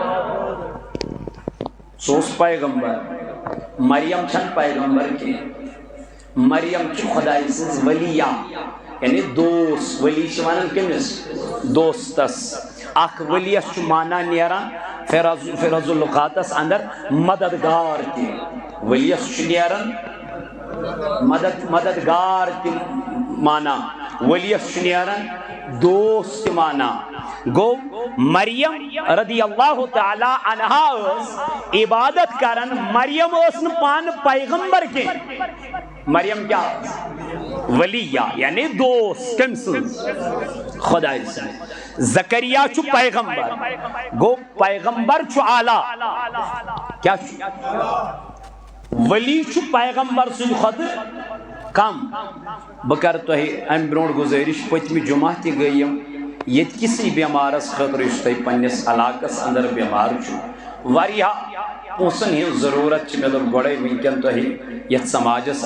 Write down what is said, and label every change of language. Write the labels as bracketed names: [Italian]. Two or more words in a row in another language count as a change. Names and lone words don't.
[Kashmiri] سُہ اوس پیغمبر مریم چھنہٕ پیغمبر کینٛہہ مریم چھِ خۄداے سٕنٛز ؤلیہ یعنی دوس ولی چھِ ونان کٔمِس دوستس اکھ ؤلیَس چھُ مانا نیران فیروز اللغاتس اندر مددگار تہِ ؤلیَس چھُ نیران مددگار تہِ مانا ؤلیَس چھُ نیران دوست تہِ مانا گو مریم رضی اللہ تعالی عنہا ٲس عبادت کران مریم ٲس نہٕ پانہٕ پیغمبر کینٛہہ مریم کیا ولیہ یعنی دوست کٔمۍ سٕنٛز خۄداے سٕنٛز زکریا چھُ پیغمبر گوٚو پیغمبر چھُ اعلیٰ کیا چھُ ولی چھُ پیغمبر سٕنٛدِ کھۄتہٕ کم بہٕ کَرٕ تۄہہِ اَمہِ برونٛٹھ گُزٲرِش پٔتمہِ جمعہ تہِ گٔے یِم ییٚتہِ کِسٕے بٮ۪مارس خٲطرٕ یُس تۄہہِ پننِس علاقس اندر بٮ۪مار چھُ واریاہ پونٛسن ہٕنٛز ضروٗرت چھِ مےٚ دوٚپ گۄڈے وٕنکٮ۪ن تۄہہِ یتھ سماجس